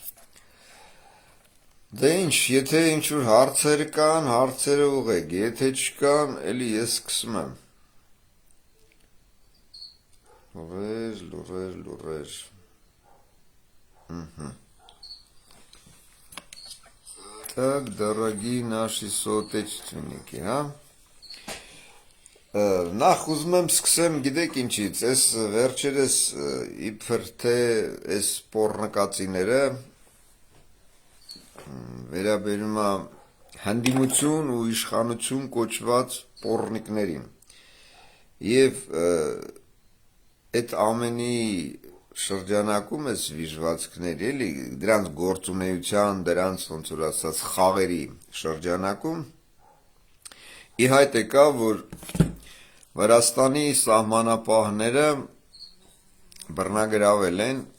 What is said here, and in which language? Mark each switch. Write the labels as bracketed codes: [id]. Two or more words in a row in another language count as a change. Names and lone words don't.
[hy] Դե ինչ, եթե ինչ-որ հարցեր կան, հարցերը ուղղեք, եթե չկան, էլի ես սկսում եմ։ Լուրեր։ [ru] Так, дорогие наши соотечественники, [hy] հա։ Նախ ուզում եմ սկսեմ, գիտեք ինչից, այս վերջերս իբր թե այս պոռնկացիները վերաբերում է հանդիմություն ու իշխանություն կոչված պոռնիկներին։ Եվ այդ ամենի շրջանակում այս վիժվածքների, էլի, դրանց գործունեության, դրանց ոնց որ ասած խաղերի շրջանակում ի հայտ եկա, որ Վրաստանի սահմանապահները բռնագրավել են